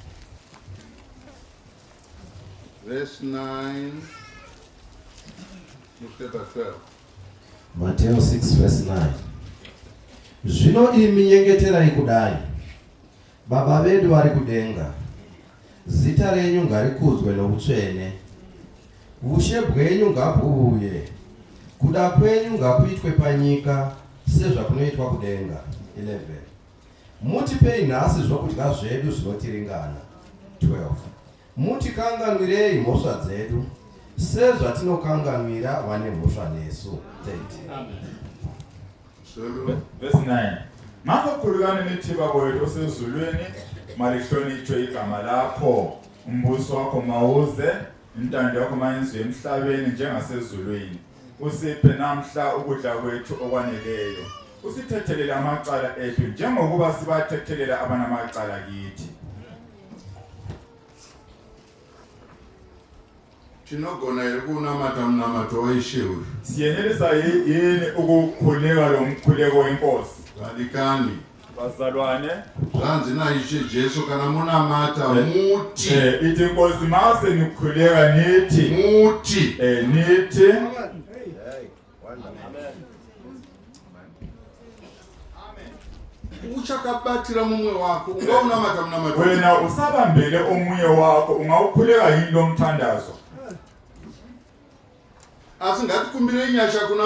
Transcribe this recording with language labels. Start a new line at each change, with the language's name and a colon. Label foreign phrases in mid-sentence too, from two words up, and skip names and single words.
English: Verse 9
Shona: Mateo 6 verse 9. Zvino imi nyengeterai kudai: Baba vedu vari kudenga, zita renyu ngarikudzwe noutsvene, ushe bwenyu ngabuuye, kuda kwenyu ngakuitwe panyika sezvakunoitwa kudenga. 11. Mutipei nhasi zvokudya zvedu zvinotiringana. 12. Mutikanganwirei mhosva dzedu sezvatinokanganwira vane mhosva nesu. 13.
English: Verse 9.
North Ndebele: Makokhulukane nithi Baba wethu osezulwini, malihlonitshwe igama lakho, umbuso wakho mawuze, intando yakho mayenzwe emhlabeni njengasezulwini. Usiphe namhla ukudla kwethu okwaneleyo. Usithethelele amacala ethu njengokuba sibathethelela abanamacala kithi.
Shona: Tinogona ere kunamata mnamato waishewu.
North Ndebele: Siyenelisa yini ukukhuleka lo mkhuleko wenkosi?
Shona: Vadikani.
North Ndebele: Bazalwane,
Shona: Zvanzi naIshe Jesu kana munamata muti.
North Ndebele: Ithi inkosi mase nikhuleka nithi.
Shona: Muti.
North Ndebele: Nithi.
Shona: Uchakabatira mumwe wako ungaunamata mnamato.
North Ndebele: Wena usabambele omunye wakho ungawukhuleka yini lo mthandazo?
Shona: Asingatikumire inyasha kuna